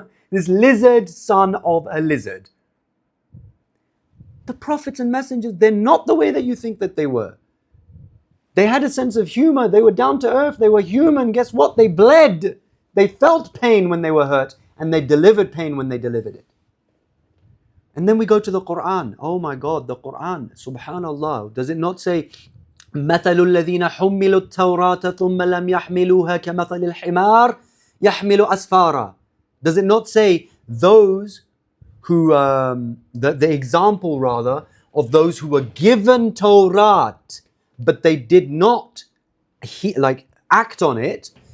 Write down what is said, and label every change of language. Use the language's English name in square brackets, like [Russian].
[English] This lizard son of a lizard. The prophets and messengers, they're not the way that you think that they were. They had a sense of humor. They were down to earth. They were human. Guess what? They bled. They felt pain when they were hurt, and they delivered pain when they delivered it. And then we go to the Quran. Oh my God, the Quran. Subhanallah. Does it not say, [Arabic] مَثَلُ الَّذِينَ حُمِّلُوا التَّوْرَاةَ ثُمَّ لَمْ يَحْمِلُوهَا كَمَثَلِ الْحِمَارِ يَحْمِلُ أَسْفَارًا? [English] Does it not say those who, the example rather, of those who were given Torah, but they did not act on it?